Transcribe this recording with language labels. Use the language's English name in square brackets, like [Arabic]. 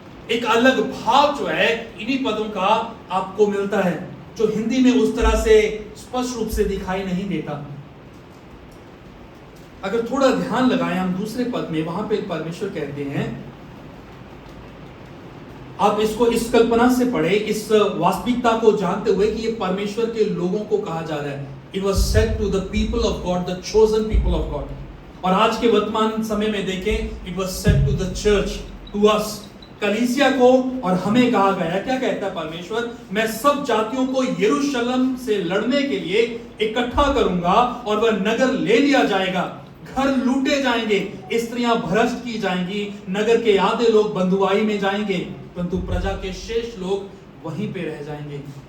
[Hindi] एक अलग भाव जो है इन्हीं पदों का आपको मिलता है, जो हिंदी में उस तरह से स्पष्ट रूप से दिखाई नहीं देता। अगर थोड़ा ध्यान लगाएं हम दूसरे पद में, वहां पे परमेश्वर कहते हैं, आप इसको इस कल्पना से पढ़े, इस वास्तविकता को जानते हुए कि ये परमेश्वर के लोगों को कहा जा रहा है। [English] It was said to the people of God, the chosen people of God. [Hindi] और आज के वर्तमान समय में देखें, [English] it was said to the church, to us, [Hindi] कलीसिया को और हमें कहा गया। क्या कहता है परमेश्वर? मैं सब जातियों को यरूशलेम से लड़ने के लिए इकट्ठा करूंगा और वह नगर ले लिया जाएगा, घर लूटे जाएंगे, स्त्रियां भ्रष्ट की जाएंगी, नगर के आधे लोग बंधुआई में जाएंगे, परंतु प्रजा के शेष लोग वहीं पे रह जाएंगे।